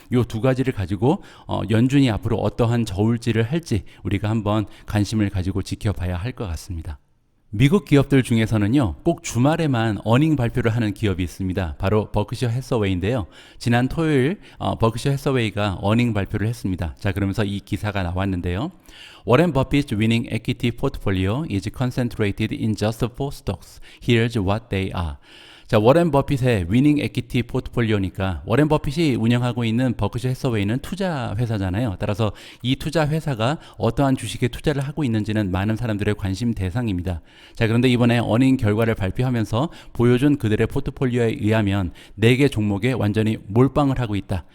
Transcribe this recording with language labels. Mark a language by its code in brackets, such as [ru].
[ko] 이 두 가지를 가지고 연준이 앞으로 어떠한 저울질을 할지 우리가 한번 관심을 가지고 지켜봐야 할 것 같습니다. 미국 기업들 중에서는요, 꼭 주말에만 어닝 발표를 하는 기업이 있습니다. 바로 버크셔 해서웨이인데요. 지난 토요일 버크셔 해서웨이가 어닝 발표를 했습니다. 자, 그러면서 이 기사가 나왔는데요. [en] Warren Buffett's winning equity portfolio is concentrated in just 4 stocks. Here's what they are. [ko] 자, 워렌 버핏의 위닝 에퀴티 포트폴리오니까 워렌 버핏이 운영하고 있는 버크셔 해서웨이는 투자 회사잖아요. 따라서 이 투자 회사가 어떠한 주식에 투자를 하고 있는지는 많은 사람들의 관심 대상입니다. 자, 그런데 이번에 어닝 결과를 발표하면서 보여준 그들의 포트폴리오에 의하면 4개 종목에 완전히 몰빵을 하고 있다.